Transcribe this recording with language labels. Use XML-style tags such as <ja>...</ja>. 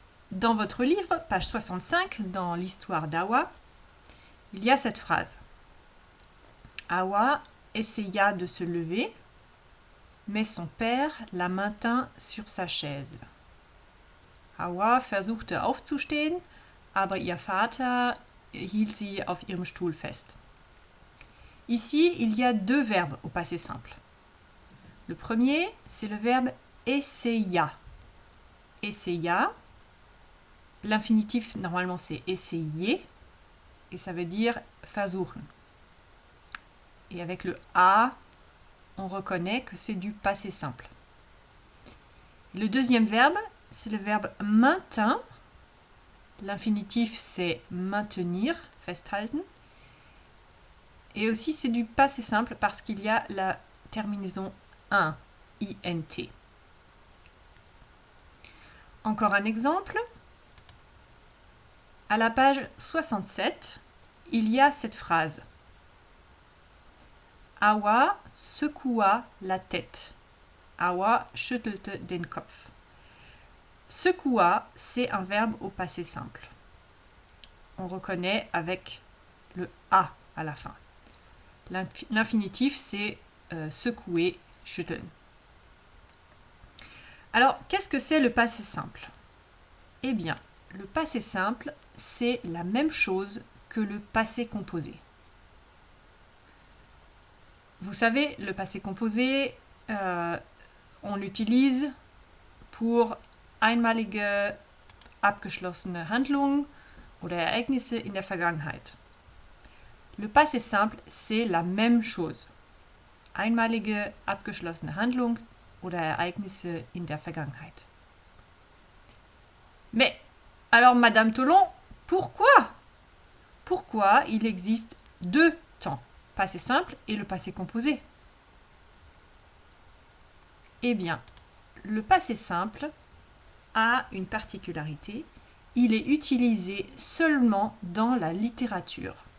<fr>Dans votre livre, page 65, dans l'histoire d'Awa, il y a cette phrase. Awa essaya de se lever, mais son père la maintint sur sa chaise.</fr> <de>Awa versuchte aufzustehen, aber ihr Vater hielt sie auf ihrem Stuhl fest.</de> <fr>Ici, il y a deux verbes au passé simple. Le premier, c'est le verbe essaya. Essaya, l'infinitif normalement c'est essayer et ça veut dire versuchen. Et avec le a, on reconnaît que c'est du passé simple. Le deuxième verbe, c'est le verbe maintint. L'infinitif c'est maintenir, festhalten. Et aussi c'est du passé simple parce qu'il y a la terminaison int, int. Encore un exemple. À la page 67, il y a cette phrase. Awa secoua la tête.</fr> <de>Awa schüttelte den Kopf.</de> <fr>Secoua, c'est un verbe au passé simple. On reconnaît avec le a à la fin. L'infinitif, c'est secouer, schütteln. Alors, qu'est-ce que c'est le passé simple? Eh bien, le passé simple, c'est la même chose que le passé composé. Vous savez, le passé composé, on l'utilise pour</fr> <de>einmalige abgeschlossene Handlungen oder Ereignisse in der Vergangenheit.</de> <fr>Le passé simple, c'est la même chose.</fr> <de>Einmalige abgeschlossene Handlung oder Ereignisse in der Vergangenheit.</de> <fr>Mais, alors Madame Tolon, pourquoi il existe deux temps, passé simple et le passé composé? Eh bien, le passé simple a une particularité, il est utilisé seulement dans la littérature.</fr>